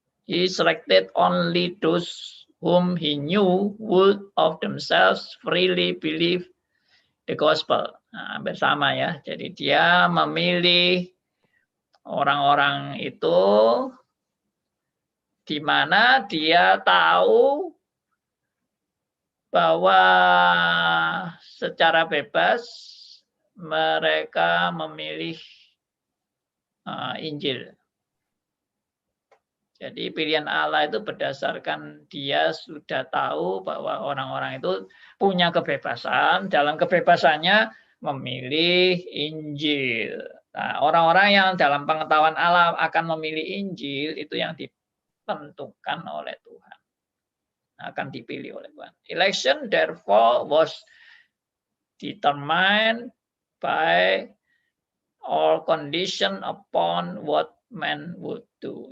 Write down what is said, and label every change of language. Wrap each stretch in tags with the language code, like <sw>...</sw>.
<en>He selected only those whom he knew would of themselves freely believe the gospel.</en> <id>Nah, hampir sama ya. Jadi dia memilih orang-orang itu di mana dia tahu bahwa secara bebas mereka memilih Injil. Jadi pilihan Allah itu berdasarkan dia sudah tahu bahwa orang-orang itu punya kebebasan, dalam kebebasannya memilih Injil. Nah, orang-orang yang dalam pengetahuan Allah akan memilih Injil itu yang ditentukan oleh Tuhan. Akan dipilih oleh Tuhan.</id> <en>Election therefore was determined by all condition upon what man would do.</en>